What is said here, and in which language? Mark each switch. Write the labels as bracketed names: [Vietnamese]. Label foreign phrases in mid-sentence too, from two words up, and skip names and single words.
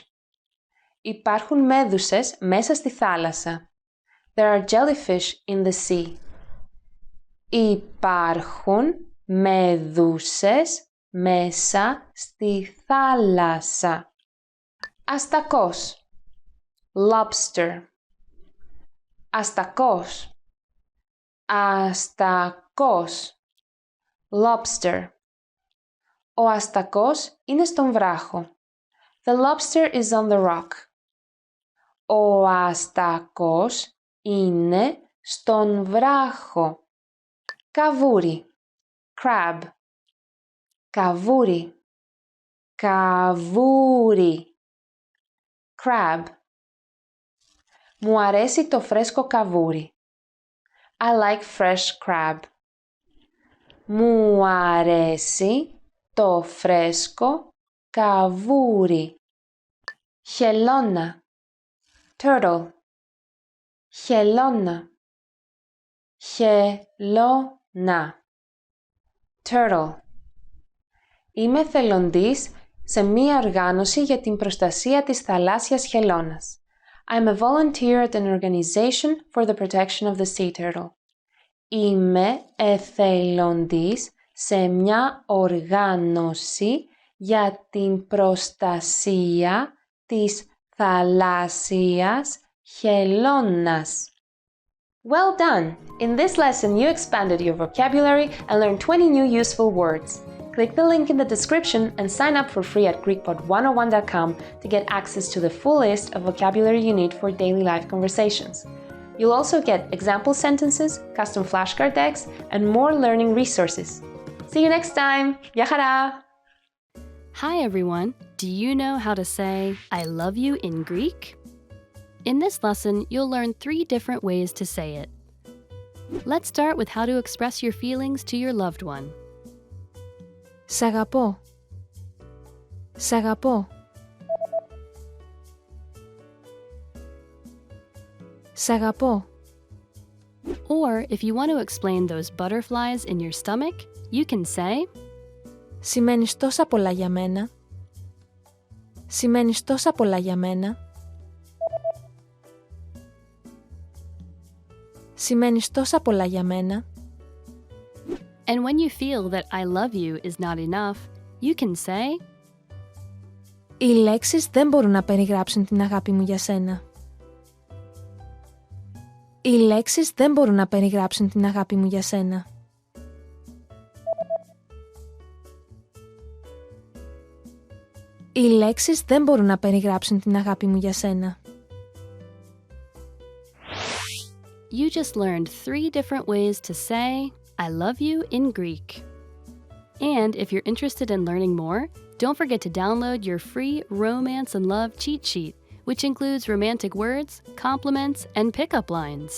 [Greek] Υπάρχουν μέδουσες μέσα στη θάλασσα. [English] There are jellyfish in the sea. [Greek] Υπάρχουν μέδουσες μέσα στη θάλασσα. Αστακός, lobster. Αστακός, αστακός, lobster. Ο αστακός είναι στον βράχο. [English] The lobster is on the rock. [Greek] Ο αστακός είναι στον βράχο. Καβούρι, crab. Καβούρι, καβούρι, crab. Μου αρέσει το φρέσκο καβούρι. [English] I like fresh crab. [Greek] Μου αρέσει το φρέσκο καβούρι. Χελώνα, turtle. Χελώνα, χελώνα, turtle. Είμαι εθελοντής σε μία οργάνωση για την προστασία της θαλάσσιας χελώνας. [English] I'm a volunteer at an organization for the protection of the sea turtle. [Greek] Είμαι εθελοντής σε μια οργάνωση για την προστασία της θαλάσσιας Χελώνας. [English] Well done! In this lesson, you expanded your vocabulary and learned 20 new useful words. Click the link in the description and sign up for free at GreekPod101.com to get access to the full list of vocabulary you need for daily life conversations. You'll also get example sentences, custom flashcard decks, and more learning resources. See you next time! [Greek] Γεια χαρά! [English] Hi everyone! Do you know how to say I love you in Greek? In this lesson, you'll learn 3 different ways to say it. Let's start with how to express your feelings to your loved one. [Greek] Σ' αγαπώ. Σ' αγαπώ. Σ' αγαπώ. [English] Or if you want to explain those butterflies in your stomach, you can say [Greek] Σημαίνεις τόσα πολλά για μένα. Σημαίνεις τόσα πολλά για μένα. Σημαίνεις τόσα πολλά για μένα. [English] And when you feel that I love you is not enough, you can say [Greek] Οι λέξεις δεν μπορούν να περιγράψουν την αγάπη μου για σένα. Οι λέξεις δεν μπορούν να περιγράψουν την αγάπη μου για σένα. Οι λέξεις δεν μπορούν να περιγράψουν την αγάπη μου για σένα. [English] You just learned 3 different ways to say I love you in Greek. And if you're interested in learning more, don't forget to download your free Romance and Love cheat sheet, which includes romantic words, compliments, and pickup lines.